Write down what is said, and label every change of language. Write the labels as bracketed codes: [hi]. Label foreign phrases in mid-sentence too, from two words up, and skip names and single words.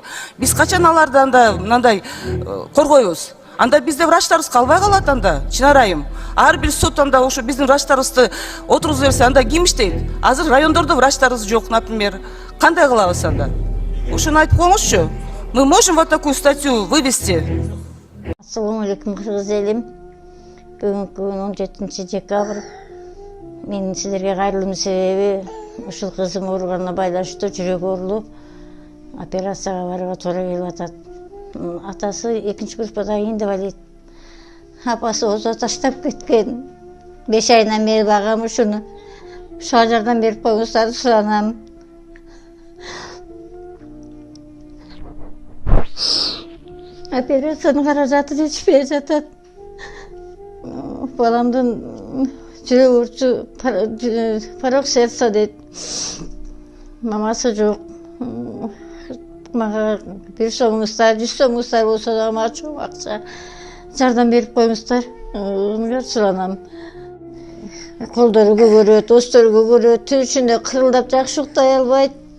[ky] Биз качан алардан да мындай коргойбуз? Анда бизде врачтарыбыз калбай калат анда, Чынар айым. Ар бир сот анда ушу биздин врачтарыбызды отургузуп берсе, анда ким иштейт? Азыр райондордо врачтарыбыз жок, например. Кандай кылабыз анда? Ушуну айтып коюңузчу. [ru] Мы можем вот такую статью вывести? [ky] Ассаламу алейкум, кыргыз элим. Бүгүнкү күн 17 декабрь. Мен силерге кайрылуумдун себеби ушул кызым ооруганына байланыштуу жүрөгү оорулуп операцияга барууга туура келип атат. Атасы 2-группада инвалид. Апасы озо таштап кеткен. 5 айынан бери багам ушуну. Ушуга жардам берип коюңуздар, суранам. Операциянын каражаты жетишпей жатат. Баламдын жүрөк урчу [ru] порог сердца [ky] дейт. Мамасы жок. Мага 1 сомуңуздар, 100 сомуңуздар болсо да мага чоң акча жардам берип коюңуздар. Суранам. Колдору көгөрөт, остору көгөрөт, түшүндө кырылдап жакшы уктай албайт.